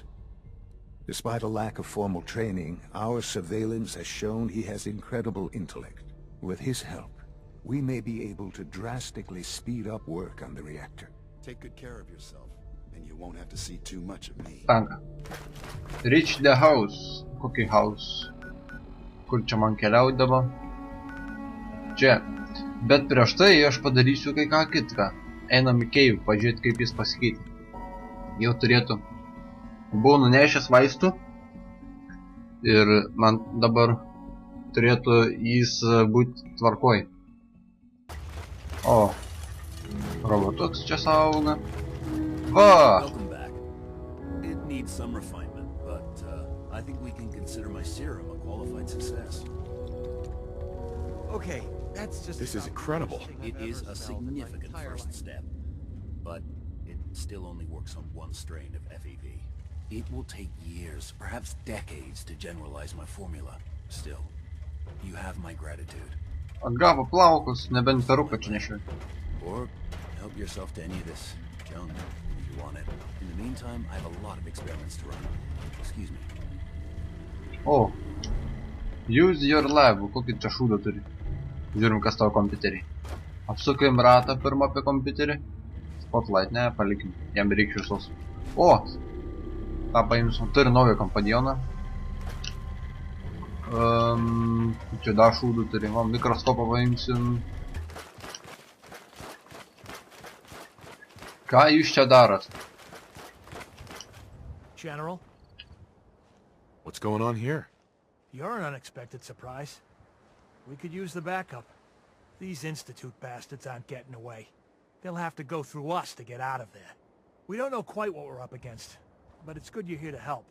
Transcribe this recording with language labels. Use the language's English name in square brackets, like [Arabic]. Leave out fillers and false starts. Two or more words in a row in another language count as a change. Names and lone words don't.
[English] Despite a lack of formal training, our surveillance has shown he has incredible intellect. With his help, we may be able to drastically speed up work on the reactor. Take good care of yourself, and you won't have to see too much of me. Reach the house. [Lithuanian] Kokį house? Kur čia man keliauti dabar? Čia. Bet prieš tai aš padarysiu kai ką kitką. Einam į keivų, pažiūrėti kaip jis pasikeitė. Jau turėtų. Buvau nunešęs vaistų. Ir man dabar turėtų jis būti tvarkoj. O. Robotuks čia sauga. Va! [English] Welcome back. It needs some refinement, but I think we can consider my serum a qualified success. Okay, that's just... This is incredible. It is a significant first step, but it still only works on one strain of FEV. It will take years, perhaps decades, to generalize my formula. Still, you have my gratitude. [Lithuanian] Atgavo plaukus, nebent peruką čia nešiui. [English] Or help yourself to any of this junk if you want it. In the meantime, I have a lot of experiments to run. Excuse me. O. Use your lab. [Lithuanian] Kokį čia šūdą turi. Žiūrim, kas tavo kompiuterį. Apsukim ratą pirmą apie kompiuterį. Spotlight, ne, palikim. Jam reikia šviesos. O! tą paimsim. Turi naują kompanioną. Čia dar šūdų turim. Mikroskopą paimsim. Ką jūs čia darot? [English] General? What's going on here? You're an unexpected surprise. We could use the backup. These Institute bastards aren't getting away. They'll have to go through us to get out of there. We don't know quite what we're up against, but it's good you're here to help.